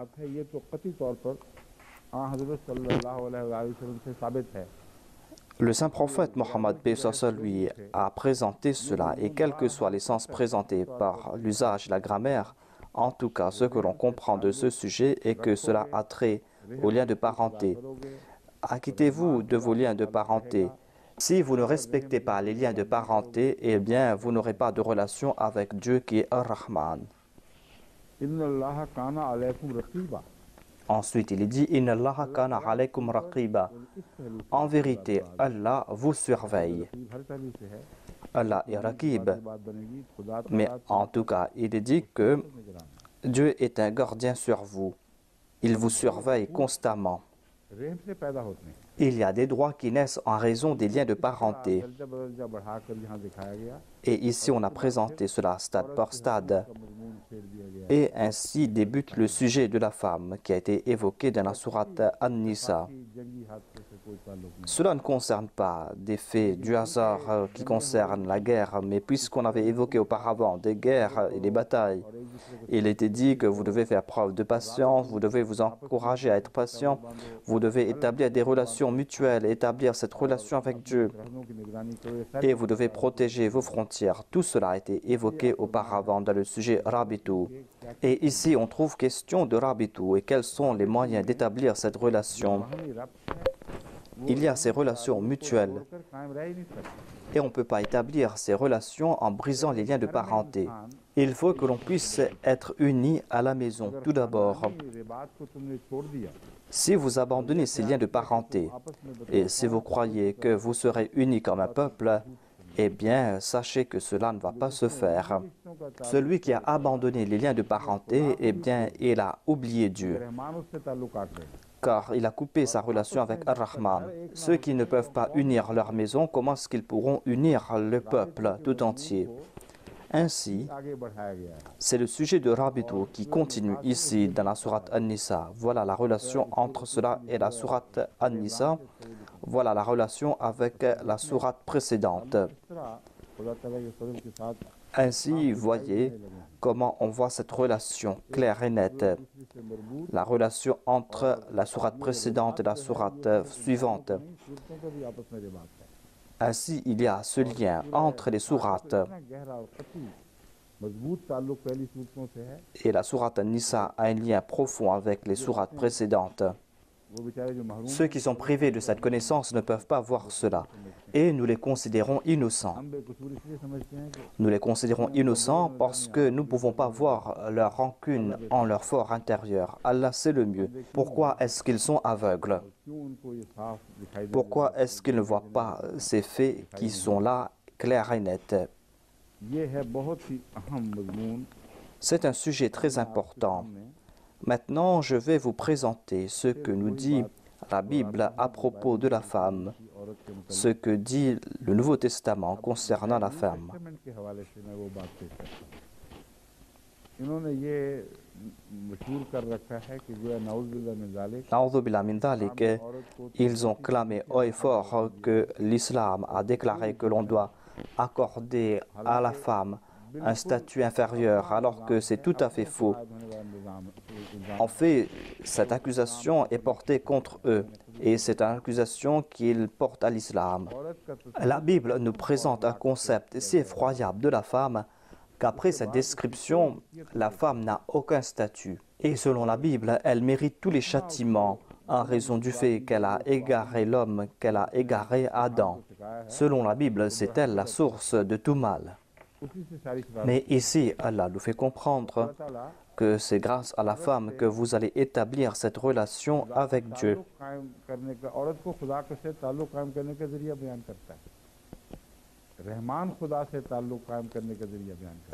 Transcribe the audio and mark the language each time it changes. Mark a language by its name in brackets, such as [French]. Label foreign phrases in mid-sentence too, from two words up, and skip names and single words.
[French] Le saint prophète Mohammed lui a présenté cela, et quels que soient les sens présentés par l'usage, la grammaire, en tout cas ce que l'on comprend de ce sujet est que cela a trait aux liens de parenté. Acquittez-vous de vos liens de parenté. Si vous ne respectez pas les liens de parenté, eh bien vous n'aurez pas de relation avec Dieu qui est Ar-Rahman. Ensuite, il est dit [Arabic] إن الله كان عليكم رقيبا. [French] En vérité, Allah vous surveille. Allah est Raqib. Mais en tout cas, il est dit que Dieu est un gardien sur vous. Il vous surveille constamment. [Urdu] رحم سے پیدا ہوتے ہیں. [French] Il y a des droits qui naissent en raison des liens de parenté. [Urdu] درجہ بدرجہ بڑھاکر یہاں دکھایا گیا [French] Et ici, on a présenté cela stade par stade. [Urdu] کا مضمون چھیڑ دیا گیا [French] Et ainsi débute le sujet de la femme qui a été évoqué dans la sourate An-Nisa. [Urdu] کہ جنگی حادثے سے کوئی تعلق نہیں. [French] Cela ne concerne pas des faits du hasard qui concernent la guerre, mais puisqu'on avait évoqué auparavant des guerres et des batailles, il était dit que vous devez faire preuve de patience, vous devez vous encourager à être patient, vous devez établir des relations mutuelles, établir cette relation avec Dieu, [Urdu] سرحدوں کی نگرانی کرو، یہ ساری [French] et vous devez protéger vos frontières. Tout cela a été évoqué auparavant dans le sujet Rabitu. Et ici, on trouve question de Rabitu et quels sont les moyens d'établir cette relation. [Urdu] روحانی ربط ہے, [French] Il y a ces relations mutuelles [Urdu] توڑکر قائم رہ ہی نہیں سکتے. [French] et on ne peut pas établir ces relations en brisant les liens de parenté. Il faut que l'on puisse être unis à la maison, tout d'abord. [Urdu] یہ رباط کو تمنے چھوڑ دیا, [French] Si vous abandonnez ces liens de parenté [Urdu] آپس میں بدل [French] et si vous croyez que vous serez unis comme un peuple, eh bien, sachez que cela ne va pas se faire. [Urdu] رشتوں کا تعلق [French] Celui qui a abandonné les liens de parenté, eh bien, il a oublié Dieu, [Urdu] رحمان اس سے تعلق کاٹ رہے ہیں. [French] car il a coupé sa relation avec Ar-Rahman. Ceux qui ne peuvent pas unir leur maison, comment est-ce qu'ils pourront unir le peuple tout entier? Ainsi, [Urdu] آگے بڑھایا گیا ہے. [French] c'est le sujet de Rabitu qui continue ici dans la sourate An-Nisa. Voilà la relation entre cela et la sourate An-Nisa. Voilà la relation avec la sourate précédente. [Urdu] اس طرح خدا تعالیٰ کے فضل کے ساتھ [French] Ainsi, voyez comment on voit cette relation claire et nette. [Urdu] دوسری سے مربوط [French] La relation entre la sourate précédente et la sourate suivante. [Urdu] نہیں، سورتوں کا بھی آپس میں رباط ہے. [French] Ainsi, il y a ce lien entre les sourates. [Urdu] اتنا گہرا اور قطعی مضبوط تعلق پہلی سورتوں سے ہے, [French] Et la sourate An-Nisa a un lien profond avec les sourates précédentes. [Urdu] وہ بیچارے جو محروم [French] Ceux qui sont privés de cette connaissance ne peuvent pas voir cela. Et nous les considérons innocents. [Urdu] ہم بےقصور اسلیے سمجھتے ہیں کہ [French] Nous les considérons innocents parce que nous ne pouvons pas voir leur rancune en leur fort intérieur. Allah sait le mieux. Pourquoi est-ce qu'ils sont aveugles? [Urdu] کیوں انکو یہ صاف دکھائی دے [French] Pourquoi est-ce qu'ils ne voient pas ces faits qui sont là, clairs et nets? [Urdu] یہ ہے بہت ہی اہم مضمون. [French] C'est un sujet très important. Maintenant, je vais vous présenter ce que nous dit la Bible à propos de la femme, [Urdu] عورت کے [French] ce que dit le Nouveau Testament concernant la femme. [Urdu] مکمل کے حوالے سے میں وہ بات پیش کرتا ہوں. انہوں نے یہ مشہور کر رکھا ہے کہ جو [Arabic] نعوذبالله من ذلك أعوذ بالله من ذلك, [Urdu] عورت کو [French] ils ont clamé haut et fort que l'islam a déclaré que l'on doit accorder à la femme un statut inférieur, alors que c'est tout à fait faux. [Urdu] ہونے والا نظام [French] En fait, cette accusation est portée contre eux, et c'est une accusation qu'ils portent à l'islam. [Urdu] عورت کا تو [French] La Bible nous présente un concept si effroyable de la femme qu'après cette description, la femme n'a aucun statut. Et selon la Bible, elle mérite tous les châtiments en raison du fait qu'elle a égaré l'homme, qu'elle a égaré Adam. Selon la Bible, c'est elle la source de tout mal. [Urdu] اسی سے ساری شرارت [French] Mais ici, Allah nous fait comprendre [Urdu] ताला [French] que c'est grâce à la femme que vous allez établir cette relation avec Dieu. [Urdu] تعلق قائم کرنے کا عورت کو خدا کے سے تعلق قائم کرنے کا ذریعہ بیان کرتا ہے. رحمان خدا سے تعلق قائم کرنے کا ذریعہ بیان کرتا